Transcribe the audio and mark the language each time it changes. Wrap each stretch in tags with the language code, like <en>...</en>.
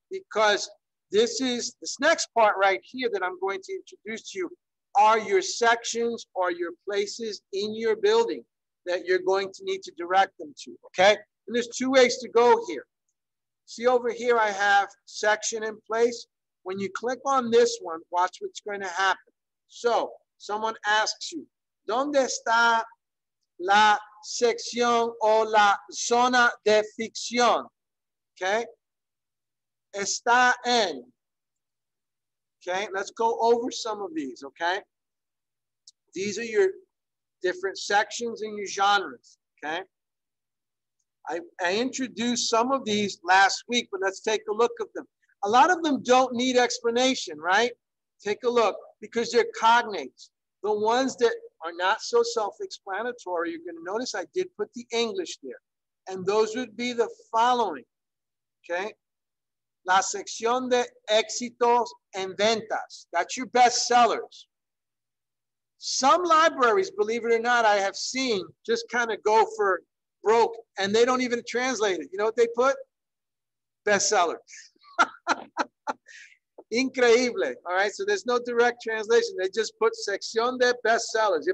<en>Because this next part right here that I'm going to introduce to you are your sections or your places in your building that you're going to need to direct them to, okay? And there's two ways to go here. See over here, I have section in place. When you click on this one, watch what's going to happen.</en> <es>So someone asks you, ¿dónde está la sección o la zona de ficción?</es> <en>Okay.</en> <es>Está en.</es> <en>Okay. Let's go over some of these. Okay. These are your different sections and your genres. Okay. I introduced some of these last week, but let's take a look at them. A lot of them don't need explanation, right? Take a look because they're cognates. The ones that are not so self-explanatory, you're going to notice I did put the English there. And those would be the following. Okay.</en> <es>La sección de éxitos en ventas.</es> <en>That's your best sellers. Some libraries, believe it or not, I have seen just kind of go for broke and they don't even translate it. You know what they put? Bestseller.</en> <es>Increíble.</es> <en>All right. So there's no direct translation. They just put</en> <es>sección de bestsellers.</es>